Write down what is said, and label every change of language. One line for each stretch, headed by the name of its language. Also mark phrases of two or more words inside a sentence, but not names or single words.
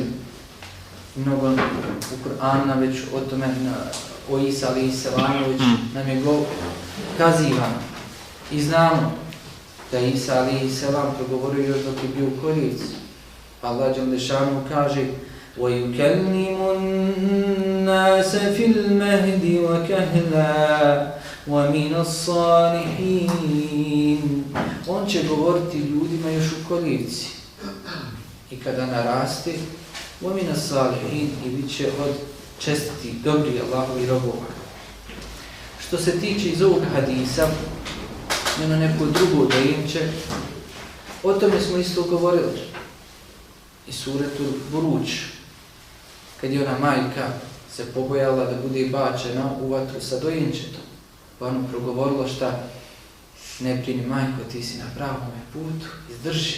Bosnian: Mnogo u Kur'anu već o tome, o Isa
Arabic: عليه السلام
Bosnian: već nam je kazivano. I znamo da Isa
Arabic: عليه السلام
Bosnian: progovorio još dok je bio u kolijevci. Allah dželešanu kaže:
Arabic: وَيُكَلِّمُ النَّاسَ فِي الْمَهْدِ وَكَهْلًا وَمِنَ الصَّالِحِينَ.
Bosnian: On će govoriti ljudima još u kolijevci. I kada naraste,
Arabic: وَمِنَ الصَّالِحِينَ,
Bosnian: i bit će od čestitih, dobrih Allahovi robova. Što se tiče iz ovog hadisa, na neko drugo dojemče, o tome smo isto govorili. I suretu Buruđ, kad je ona majka se pobojala da bude bačena u vatru sa dojenčetom, pa ono progovorilo šta: ne brini majko, ti si na pravom putu, izdrži.